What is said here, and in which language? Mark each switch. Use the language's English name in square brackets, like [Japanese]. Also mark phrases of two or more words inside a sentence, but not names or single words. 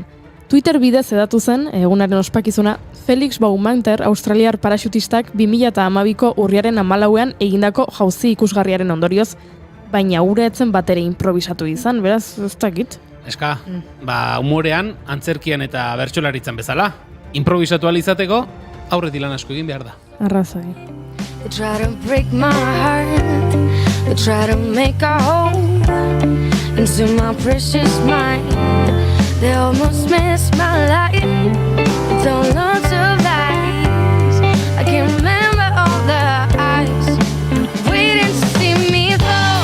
[Basque] Twitter bidez edatu zen, egunaren ospakizuna, Felix Baumanter, australiar paraxutistak 2012ko urriaren 14ean egindako jauzi ikusgarriaren ondorioz, baina ura etzen bat ere improvisatu izan, beraz, ez dakit. Eska, humorean, antzerkian eta bertsolaritzan bezala. Improvisatu izateko, aurretik lan asko egin behar da. Arrazoi. [English] They try to break my heart. They try to make a hole into my precious mind. They almost miss my life. They don't learn to lies. I can remember all the eyes waiting to see me fall.